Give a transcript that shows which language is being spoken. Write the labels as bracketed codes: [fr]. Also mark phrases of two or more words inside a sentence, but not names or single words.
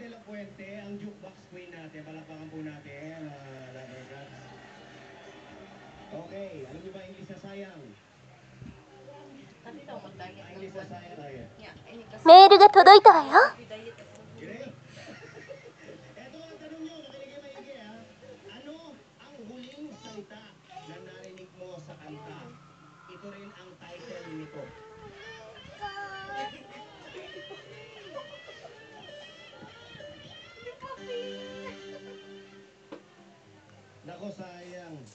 [tl] Puente, ang [en] jukebox queen [tl] natin. Palakpakan po natin, lover cats. Okay, alam niyo ba English na sayang? English na sayang, ay. [ja] メールが届いたわよ。 [tl] Ready? Eto ang tanong nyo, makinig kayo maigi ha. Ano ang huling salita na narinig mo sa kanta? Ito rin ang title nito. Nako, sayang.